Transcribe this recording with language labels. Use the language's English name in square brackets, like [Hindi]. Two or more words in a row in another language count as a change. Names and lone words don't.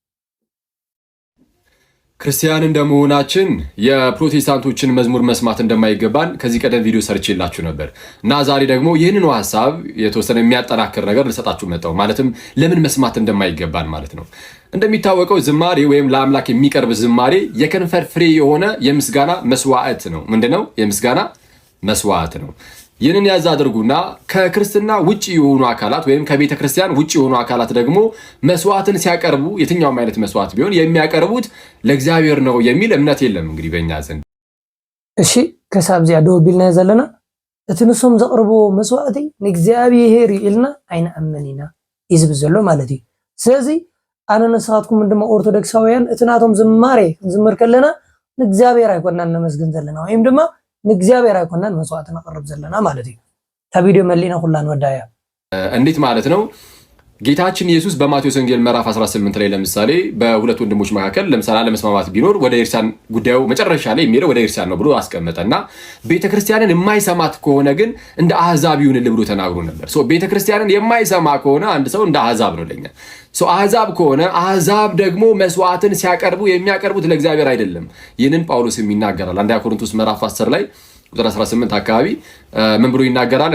[Amharic] ክርስቲያን እንደመሆናችን የፕሮቴስታንቶችን መዝሙር መስማት እንደማይገባን ከዚህ ቀደም ቪዲዮ ሰርቼላችሁ ነበር እና ዛሬ ደግሞ ይህንኑ ሐሳብ የተወሰነ የሚያጠናክር ነገር ልሰጣችሁ መጣሁ። ማለትም ለምን መስማት እንደማይገባን ማለት ነው። እንደሚታወቀው ዝማሬ ወይም ለአምላክ የሚቀርብ ዝማሬ የከንፈር ፍሬ የሆነ የምስጋና መስዋዕት ነው። ምንድነው? የምስጋና መስዋዕት ነው። ይህንን ያዝ አድርጉና ከክርስትና ውጪ የሆኑ አካላት ወይም ከቤተ ክርስቲያን ውጪ የሆኑ አካላት ደግሞ መስዋዕትን ሲያቀርቡ የትኛውም አይነት መስዋዕት ቢሆን የሚያቀርቡት ለእግዚአብሔር ነው የሚል እምነት የለም እንግዲህ በእኛ ዘንድ። [Tigrinya] እሺ ከሳብ ዚያ ደው ቢልና ዘለና እትንሶም ዘቅርቦ መስዋዕቲ ንእግዚአብሔር ኢልና ኣይንኣምኒና ይዝብል ዘሎ ማለት እዩ። ስለዚ ኣነ ንስኻትኩም ድማ ኦርቶዶክሳውያን እትናቶም ዝማሬ ክንዝምር ከለና ንእግዚአብሔር ኣይኮናን ነመስግን ዘለና ወይም ድማ ንእግዚአብሔር ኣይኮናን መስዋዕቲ ነቅርብ ዘለና ማለት እዩ። ታቪዲዮ መሊና ኩላን ወዳያ [Amharic] እንዴት ማለት ነው? ጌታችን ኢየሱስ በማቴዎስ ወንጌል ምዕራፍ 18 ላይ ለምሳሌ በሁለት ወንድሞች መካከል ለምሳሌ አለመስማማት ቢኖር ወደ ኤርሳን ጉዳዩ መጨረሻ ላይ የሚሄደው ወደ ኤርሳን ነው ብሎ አስቀመጠና ቤተክርስቲያንን የማይሰማት ከሆነ ግን እንደ አህዛብ ይሁንልህ ብሎ ተናግሮ ነበር። ቤተክርስቲያንን የማይሰማ ከሆነ አንድ ሰው እንደ አህዛብ ነው ለኛ። አህዛብ ከሆነ አህዛብ ደግሞ መስዋዕትን ሲያቀርቡ የሚያቀርቡት ለእግዚአብሔር አይደለም። ይህንን ጳውሎስም ይናገራል። አንደኛ ቆሮንቶስ ምዕራፍ 10 ላይ ቁጥር 18 አካባቢ ምን ብሎ ይናገራል?